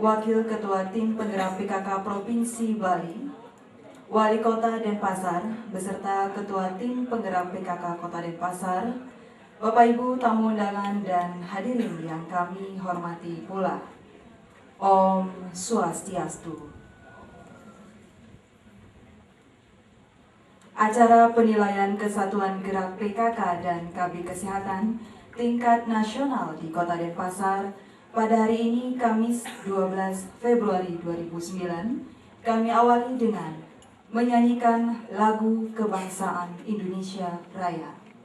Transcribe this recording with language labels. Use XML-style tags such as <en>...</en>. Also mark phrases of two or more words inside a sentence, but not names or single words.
<id>Wakil Ketua Tim Penggerak PKK Provinsi Bali, Wali Kota Denpasar beserta Ketua Tim Penggerak PKK Kota Denpasar, Bapak Ibu tamu undangan dan hadirin yang kami hormati pula.</id> <ban>Om Swastiastu.</ban> <id>Acara penilaian Kesatuan Gerak PKK dan KB Kesehatan tingkat nasional di Kota Denpasar pada hari ini, Kamis 12 Februari 2009, kami awali dengan menyanyikan lagu kebangsaan Indonesia Raya.</id>